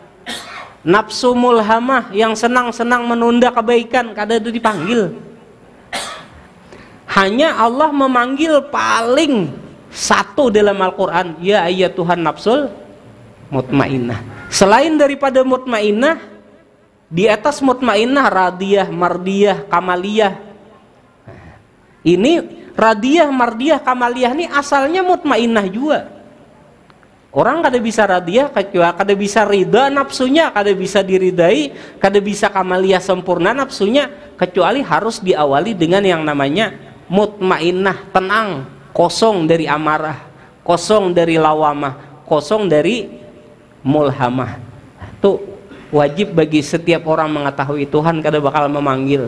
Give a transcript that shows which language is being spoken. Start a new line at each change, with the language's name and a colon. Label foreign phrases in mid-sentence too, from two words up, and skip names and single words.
Banjar: Nafsu mulhamah yang senang-senang menunda kebaikan kada dipanggil.
Indonesian: Hanya Allah memanggil paling satu dalam Al-Quran, ya ayat Tuhan nafsul mutmainnah. Selain daripada mutmainnah, di atas mutmainnah radiyah, mardiyah, kamaliyah. Ini radiyah, mardiyah, kamaliyah ini asalnya mutmainnah juga.
Banjar: Orang kada bisa radiyah kecuali kada bisa ridha nafsunya, kada bisa diridai, kada bisa kamaliyah sempurna nafsunya, kecuali harus diawali dengan yang namanya mutmainnah, tenang, kosong dari amarah, kosong dari lawamah, kosong dari mulhamah. Itu wajib bagi setiap orang mengetahui Tuhan kada bakal memanggil.